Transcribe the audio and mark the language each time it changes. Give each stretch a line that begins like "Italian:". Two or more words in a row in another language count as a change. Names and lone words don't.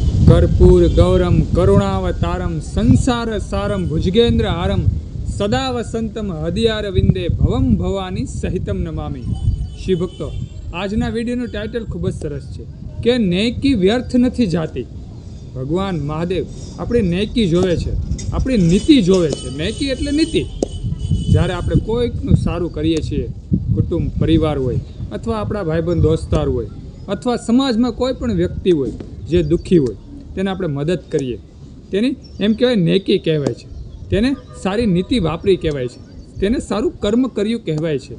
Sanskrit: कर्पूर गौरम करुणावतारम संसार सारम भुजगेन्द्र हारम सदा वसंतम हदियार विंदे भवम भवानी सहितम नमामि।
Gujarati: શ્રી ભક્તો, આજના વિડીયોનું ટાઇટલ ખૂબ જ સરસ છે કે નેકી વ્યર્થ નથી જાતી। ભગવાન મહાદેવ આપણી નેકી જોવે છે, આપણી નીતિ જોવે છે। નેકી એટલે નીતિ। જ્યારે આપણે કોઈકનું સારું કરીએ છીએ, કુટુંબ પરિવાર હોય અથવા આપણા ભાઈબંધ દોસ્તાર હોય અથવા સમાજમાં કોઈ પણ વ્યક્તિ હોય જે દુઃખી હોય તેને આપણે મદદ કરીએ, તેની એમ કહેવાય નેકી કહેવાય છે, તેને સારી નીતિ વાપરી કહેવાય છે, તેને સારું કર્મ કર્યું કહેવાય છે।